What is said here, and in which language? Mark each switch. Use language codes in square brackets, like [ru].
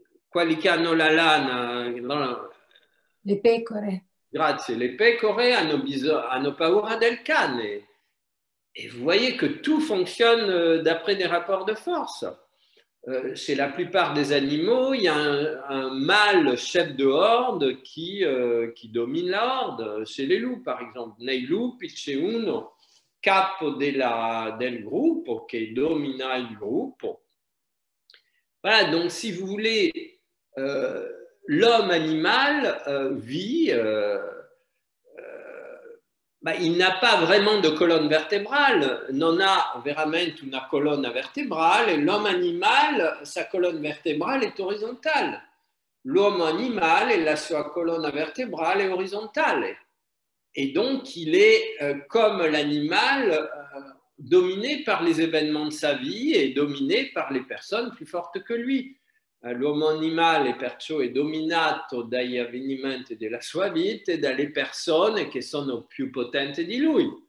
[it] quelli che hanno la lana, Le pecore. grazie, le pecore hanno paura del cane. [fr] Et vous voyez que tout fonctionne d'après des rapports de force. Chez la plupart des animaux, il y a un mâle chef de horde qui domine la horde. Chez les loups, par exemple, [it] nei lupi c'è uno capo del gruppo che domina il gruppo. [fr] Voilà, donc si vous voulez, l'homme animal vit, il n'a pas vraiment de colonne vertébrale, [it] non ha veramente una colonna vertébrale, [fr] l'homme animal, sa colonne vertébrale est horizontale. L'homme animal, [it] la sua colonna [fr] vertébrale est horizontale. Et donc, il est, comme l'animal, dominé par les événements de sa vie et dominé par les personnes plus fortes que lui. [it] L'uomo animale perciò è dominato dagli avvenimenti della sua vita e dalle persone che sono più potenti di lui.